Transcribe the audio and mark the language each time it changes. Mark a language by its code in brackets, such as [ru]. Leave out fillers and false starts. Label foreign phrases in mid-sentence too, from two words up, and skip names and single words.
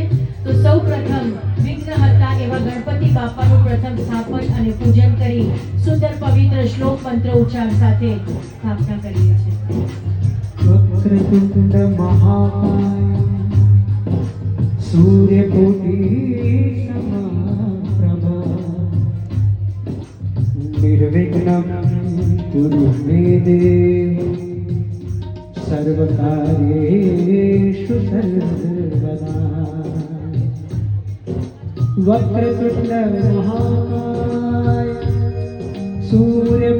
[gu] તો સૌ પ્રથમ વિઘ્નહર્તા એવા ગણપતિ બાપાનું પ્રથમ સ્થાપન અને પૂજન કરી સુંદર પવિત્ર શ્લોક મંત્ર ઉચ્ચાર સાથે સ્થાપના કરીએ છીએ। [sa] વક્રતુંડ મહાકાય સૂર્યકોટી સમપ્રભા નિર્વિઘ્नं कुरु मे देव सर्वकार्येषु सर्वदा। वक्रतुंड महाकाय सूर्य